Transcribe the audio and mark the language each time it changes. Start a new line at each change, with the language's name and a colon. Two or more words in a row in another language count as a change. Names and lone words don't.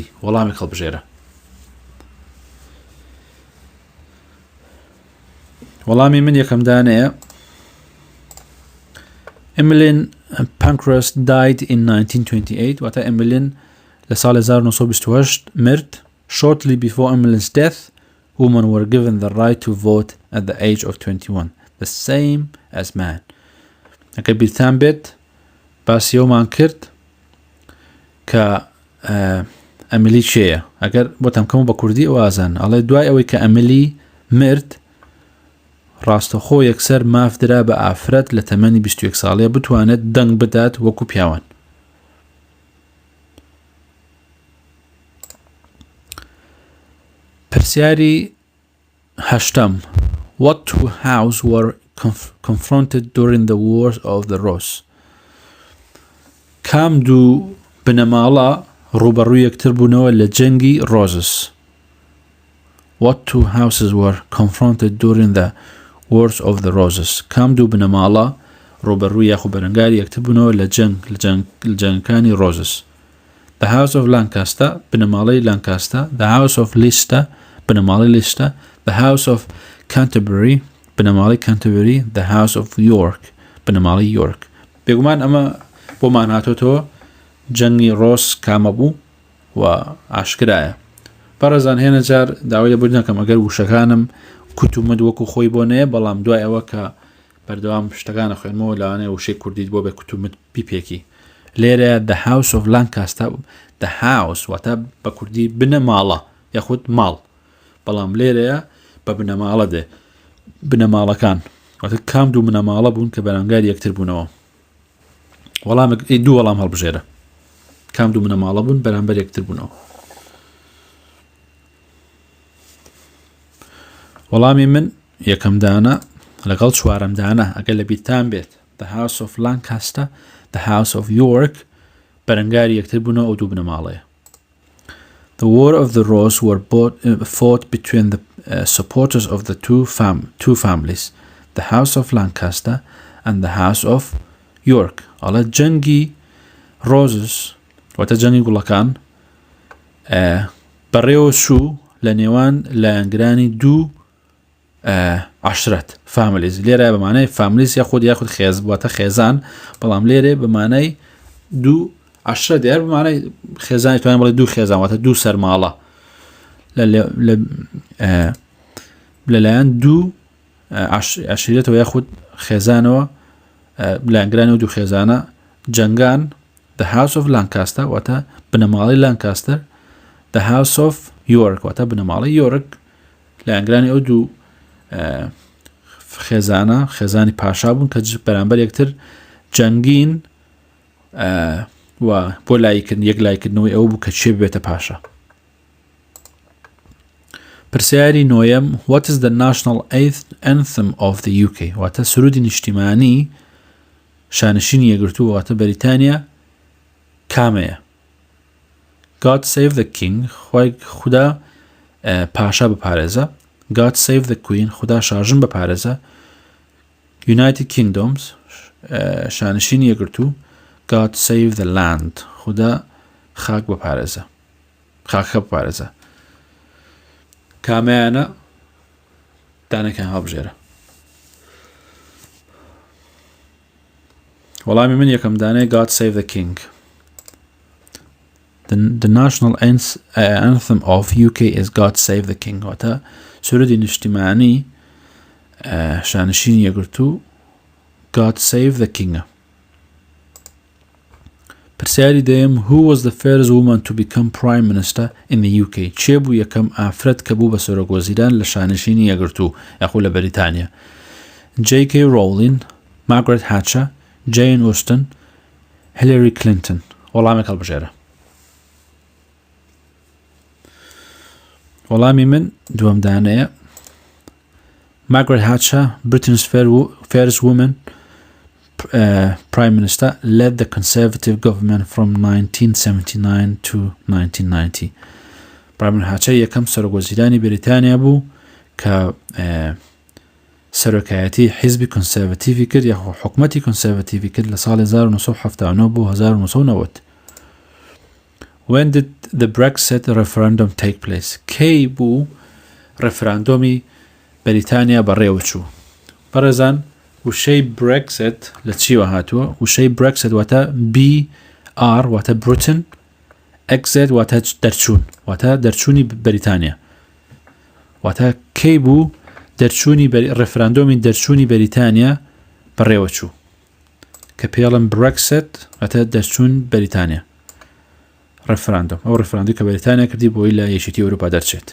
Central Kurdish: وەڵامی هەڵبژێرە. وەڵامی من یەکەم دانەیە
English: Emmeline Pankhurst died in 1928
Central Kurdish: واتە Emmeline لە ساڵ 1928 مرد.
English: Shortly before Emmeline's death women were given the right to vote at the age of 21 the same as man.
Central Kurdish: ئەگەر بیرتان بێت باسی ئەومان کرد کە ئەمیلی چێیە ئەگەر بۆتان کەم بە کوردی ئەوازان ئەڵێ دوای ئەوەی کە ئەمیلی مرد ڕاستەخۆ یەکسەر مافدرا بە ئافرەت لە تەمەنی 21 ساڵەیە بتوانێت دەنگ بدات وەکو پیاوان. پرسیاری هەشتەم
English: What two houses were confronted during the Wars of the Rose?
Central Kurdish: کام دوو بنەماڵە ڕوبەڕووی یەکتر بوونەوە لە جەنگی ڕۆزس.
English: What two houses were confronted during the Wars of the Roses?
Central Kurdish: کام دوو بنەماڵە ڕوبەڕووی یاخو بەرەنگاری یەکتر بوونەوە لە جەنگەکانی ڕۆزس.
English: the house of Lancaster
Central Kurdish: بنەماڵەی Lancaster,
English: the house of Leicester
Central Kurdish: بنەماڵەی Leicester,
English: the house of Canterbury
Central Kurdish: بنەماڵەی Canterbury,
English: the house of York
Central Kurdish: بنەماڵەی York. بێگومان ئەمە بۆمان هاتۆتەوە جەنگی ڕۆس کامە بوو و ئاشکرایە. بەڕێزان هێنە جار داوای لەبوو نەکەم ئەگەر وشەکانم کوتومت وەکو خۆی بۆ نەیە، بەڵام دوای ئەوە کە بەردەوام شتەکانە خوێنمەوە لەوانەیە وشەی کوردیت بۆ بێ کوتومت بیپێکی. لێرە
English: the house of Lancaster، the house
Central Kurdish: واتە بە کوردی بنەماڵە یاخود ماڵ، بەڵام لێرەیە بە بنەماڵە دێ بنەماڵەکان، واتە کام دوو بنەماڵە بوون کە بەرامبەر یەکتر بوونەوە. دوو وەڵام هەڵبژێرە، کام دوو بنەماڵە بوون بەرامبەر یەکتر بوونەوە. وەڵامی من یەکەم دانە لەگەڵ چوارەم دانە ئەگەر لە بیرتان بێت
English: the house of Lancaster، the house of York
Central Kurdish: بەرەنگاری یەکتر بوونەوە ئەو دوو بنەماڵەیە.
English: The War of the Rose were fought between the supporters of the two families, the house of Lancaster and the house of York.
Central Kurdish: ئەڵە جەنگی Roses واتە جەنگی گوڵەکان بەڕێوە چوو لە نێوان لایەنگرانی دوو عشرەت فامیلیز. لێرە بەمانەی فامیلیز یاخود خێز واتە خێزان، بەڵام لێرە بەمانەی دوو عشرەت دیار بەمانەی خێزانی توانین بڵێ دوو خێزان واتە دوو سەرماڵە لەلایەن دوو عشیرەتەوە یاخود خێزانەوە لایەنگرانی و دوو خێزانە جەنگان.
English: the house of Lancaster
Central Kurdish: واتە بنەماڵی Lancaster،
English: the house of York
Central Kurdish: واتە بنەماڵی York لایەنگرانی ئەو دوو خێزانە خێزانی پاشا بوون کە بەرامبەر یەکتر جەنگین و بۆ یەک لایکردنەوەی ئەو بوو کە چێ ببێتە پاشا. پرسیاری نۆیەم
English: what is the national anthem of the UK
Central Kurdish: واتە سرودی نیشتیمانی شانشینی یەکگرتووە واتە بەریتانیا کامەیە؟
English: God save the king
Central Kurdish: خدا پاشا بپارێزە،
English: God save the queen
Central Kurdish: خدا شاژن بپارێزە،
English: United Kingdoms
Central Kurdish: شانشینی یەکگرتوو
English: God save the land
Central Kurdish: خدا خاک بپارێزە، خاکە بپارێزە. کامەیانە دانەکان هەڵبژێرە. وەڵامی من یەکەم دانەیە
English: God save the king. The national anthem of UK is God save the king
Central Kurdish: واتە سرودی نیشتیمانی شانشینی یەکگرتوو
English: God save the king.
Central Kurdish: پرسیاری دەیەم
English: who was the first woman to become prime minister in the UK
Central Kurdish: چێ بوو یەکەم ئافرەت کە بوو بە سەرۆکوەزیران لە شانشینی یەکگرتوو یاخود لە بەریتانیا؟ J.K. Rowling، Margaret Thatcher، Jane Austen، Hillary Clinton. وەڵامێک هەڵبژێرە. وەڵامی من دووەم دانەیە
English: Margaret Thatcher, Britain's first woman prime minister, led the conservative government from 1979 to 1990.
Central Kurdish: Margaret Thatcher یەکەم سەرۆکوەزیرانی بریتانیا بوو کە سەرۆکایەتی حیزبی کنسێڤەتیڤی کرد یاخۆ حکومەتی کنسێڤەتیڤی کرد لە ساڵی 1979 بۆ 1990.
English: When did the Brexit referendum take place?
Central Kurdish: کەی بوو ڕێفراندۆمی بەریتانیا بەڕێوە چوو؟ بەڕێزان وشەی Brexit لە چیوە هاتووە؟ وشەی Brexit واتە BR واتە Britain، Exit واتە دەرچوون واتە دەرچوونی بەریتانیا، واتە کەی بوو ڕێفراندۆمی دەرچوونی بەریتانیا بەڕێوە چوو کە پێڵم Brexit واتە دەرچوون بەریتانیا ڕێفراندۆم، ئەو ڕێفراندۆمی کە بەریتانیا کردی بۆی لە یەکێتی ئەوروپا دەرچێت.